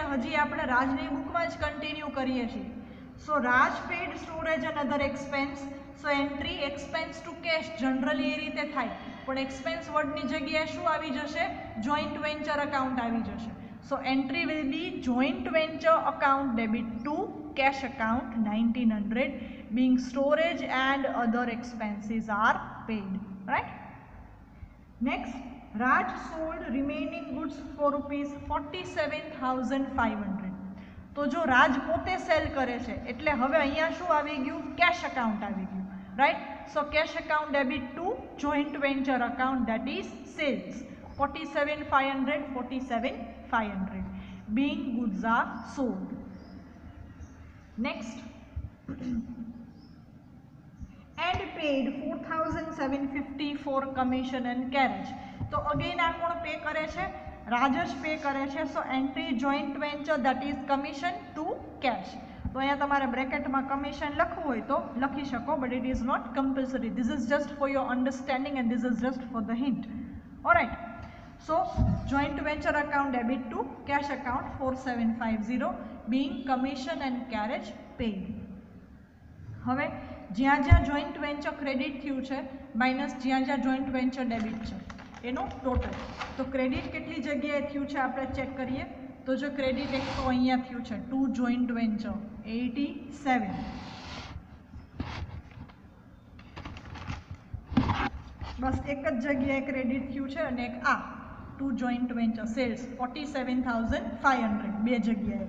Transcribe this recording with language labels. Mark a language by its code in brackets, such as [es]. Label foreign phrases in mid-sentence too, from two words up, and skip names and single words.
[gu] હજી આપણે રાજની બુકમાં જ કન્ટિન્યુ કરીએ છીએ. [en] So Raj paid storage and other expense. So entry expense to cash [gu] જનરલી એ રીતે થાય, પણ [en] expense wordની [gu] જગ્યાએ શું આવી જશે? [en] joint venture account [gu] આવી જશે. [en] So entry will be joint venture account debit to cash account 1900, being storage and other expenses are paid, right. Next, Raj sold remaining goods for rupees 47,500. [gu] તો જો રાજ પોતે સેલ કરે છે એટલે હવે અહીંયા શું આવી ગયું? [en] cash account [gu] આવી ગયું, [en] right. So cash account debit to joint venture account, that is sales 47,500, 47,500, being goods are sold. Next, and paid 4,750 for commission and carriage. [gu] તો અગેન આ કોણ પે કરે છે? રાજ જ પે કરે છે. [en] So entry joint venture, that is commission to cash. [gu] તો અહીંયા તમારે બ્રેકેટમાં કમિશન લખવું હોય તો લખી શકો, [en] but it is not compulsory. This is just for your understanding and this is just for the hint. Alright. So joint venture account debit to cash account 4750, being commission and carriage paid. [gu] હવે જ્યાં જ્યાં [en] joint venture credit [gu] થયું છે માઇનસ જ્યાં જ્યાં [en] joint venture debit [gu] છે એનું ટોટલ. તો ક્રેડિટ કેટલી જગ્યાએ થયું છે આપણે ચેક કરીએ. તો જો ક્રેડિટ એક તો અહીંયા થયું છે [en] to joint venture [gu] 87, બસ એક જ જગ્યાએ ક્રેડિટ થયું છે, અને એક આ [en] to joint venture sales [gu] 47,500 બે જગ્યાએ.